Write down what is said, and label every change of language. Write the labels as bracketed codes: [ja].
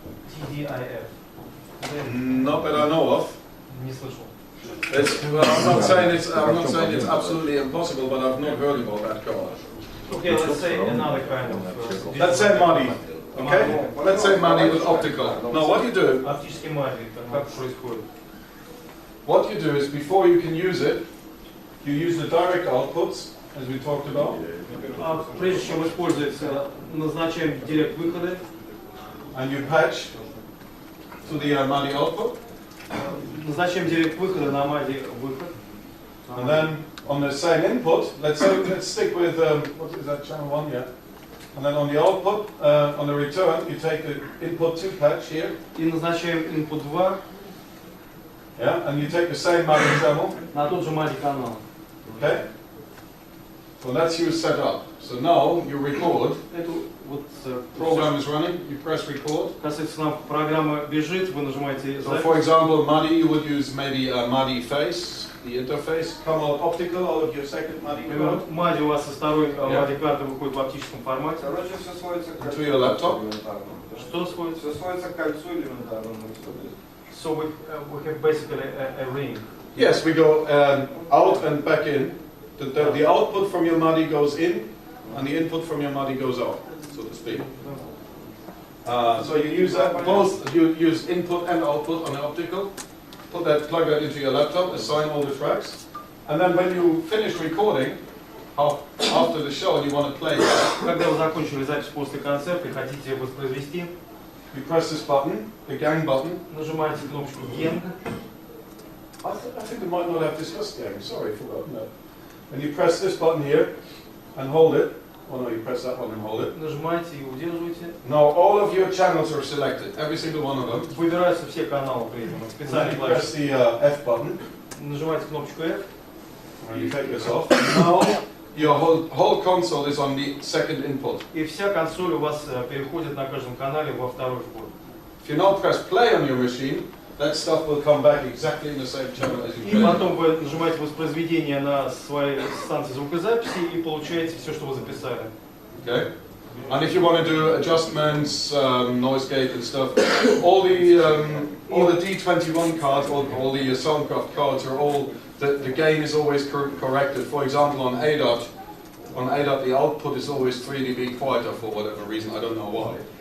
[en] TDIF. Not that I know of. [ru] Не слышал. [en] Well, I'm not saying it's absolutely impossible, but I've not heard about that card. Okay, let's say another kind of... Let's say MADI. Okay? Let's say MADI with optical. Now what you do, [ru] Оптический MADI, как происходит? [en] what you do is before you can use it, you use the direct outputs, as we talked about. [ru] Прежде чем используется, назначаем директ выходы. [en] And you patch to the MADI output. [ru] Назначаем директ выхода на MADI выход. [en] And then on the same input, let's stick with, what is that, channel 1, yeah? And then on the output, on the return, you take the input 2 patch here. [ru] И назначаем input 2. [en] Yeah, and you take the same MADI channel. [ru] На тот же MADI канал. [en] Okay? So that's you set up. So now you record. [ru] Эту вот [en] Program is running, you press record. [ru] Касательно программа бежит, вы нажимаете [en] So [ru] запись. [en] for example, MADI, you would use maybe a MADI face, the interface, come out optical out of your second MADI [ru] Например, [en] card. [ru] MADI у вас со второй MADI карты выходит в оптическом формате. Короче, все сводится к [en] To your laptop. [ru] Что сходится? Все сводится к кольцу элементарному. [en] So we have basically a ring. Yes, we go out and back in. The output from your MADI goes in, and the input from your MADI goes out, so to speak. So you use that, both you use input and output on the optical, plug that into your laptop, assign all the tracks, and then when you finish recording, after the show and you want to play it, [ru] Когда вы закончили запись после концерта и хотите воспроизвести, [en] you press this button, the gang button. [ru] нажимаете кнопочку Gang. [en] I think we might not have discussed gang, sorry, forgotten that. And you press this button here and hold it. Oh no, you press that one and hold it. [ru] Нажимаете и удерживаете. [en] Now all of your channels are selected, every single one of them. [ru] Выбираются все каналы при этом. [en] And then [ru] Специальный [en] you press [ru] клавиш. [en] the F button, [ru] Нажимаете кнопочку F. [en] and you take this off. Now your whole console is on the second input. [ru] И вся консоль у вас переходит на каждом канале во второй вход. [en] If you now press play on your machine, that stuff will come back exactly in the same channel as you [ru] И [en] played. [ru] потом вы нажимаете воспроизведение на своей станции звукозаписи и получаете все, что вы записали. [en] Okay? And if you want to do adjustments, noise gate and stuff, all the D21 cards, all the Soundcraft cards are all, the gain is always corrected. For example, on ADAT, the output is always 3 dB quieter for whatever reason, I don't know why.